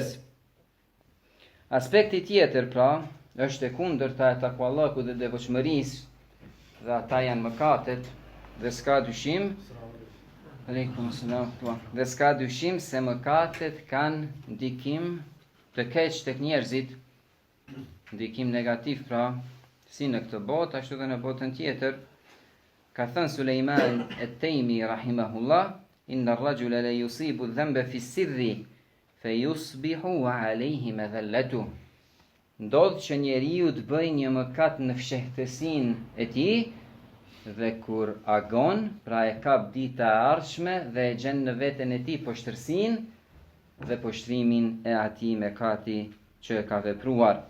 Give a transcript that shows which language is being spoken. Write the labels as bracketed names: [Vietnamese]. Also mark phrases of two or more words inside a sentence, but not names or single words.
[Albanian] Aspekti tjetër pra është e kundërta e takuallahut dhe devotshmërisë, dhe ata janë mëkatet, dhe s'ka dyshim dhe s'ka dyshim se mëkatet kanë ndikim të keq tek njerëzit, ndikim negativ pra, si në këtë botë ashtu dhe në botën tjetër. Ka thënë Sulejman et-Tejmi rahimahullah: [Arabic] إن الرجل ليصيب الذنب في السر فيصبح عليه مذلته. [Albanian] Ndodh që njeriu të bëjë një mëkat në fshehtësinë e tij, dhe kur agon, pra e kap dita e ardhshme dhe e gjen në veten e tij poshtërsinë dhe poshtrimin e atij mëkati që e ka vepruar.